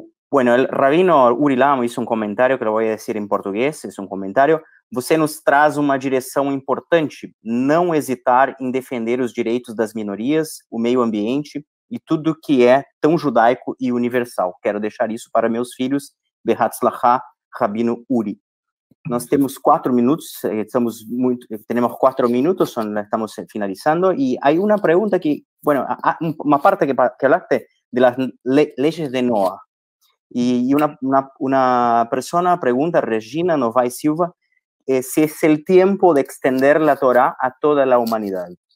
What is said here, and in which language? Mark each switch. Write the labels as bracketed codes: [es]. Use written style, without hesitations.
[es] Bueno, el rabino Uri Lamo hizo un comentario que lo voy a decir en portugués, es un comentario. [pt] Você nos traz uma direção importante, não hesitar em defender os direitos das minorias, o meio ambiente e tudo que é tão judaico e universal. Quero deixar isso para meus filhos, Behatzlachá, Rabino Uri. Nós temos 4 minutos, [es] tenemos 4 minutos, estamos finalizando, y hay una pregunta que, bueno, una parte que hablaste de las leyes de Noah. Y una persona pregunta, Regina Novaes Silva, si es el tiempo de extender la Torá a toda la humanidad.